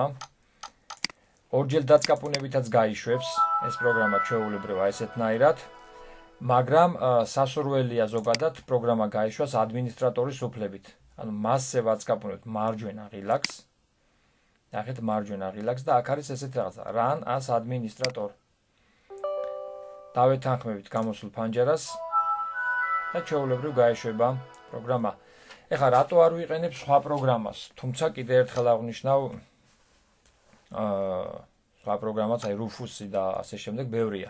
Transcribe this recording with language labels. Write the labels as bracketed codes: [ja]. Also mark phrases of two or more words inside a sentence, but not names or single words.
[ka] ორჯერ დაწკაპუნებითაც გაიშვებს ეს პროგრამა ჩვეულებრივ ესეთნაირად, მაგრამ სასურველია ზოგადად პროგრამა გაიშვას ადმინისტრატორის უფლებით. ანუ მასზე ვაწკაპუნებთ მარჯვენა ღილაკს. ნახეთ მარჯვენა ღილაკს და აქ არის ესეთ რაღაცა [en] run as administrator. [ka] დავეთანხმებით გამოსულ ფანჯარას და ჩვეულებრივ გაეშვება პროგრამა. ეხლა რატო არ ვიყენებ სხვა პროგრამას? თუმცა კიდე ერთხელ აღნიშნავ, სხვა პროგრამაც, აი Rufus-ი და ასე შემდეგ ბევრია.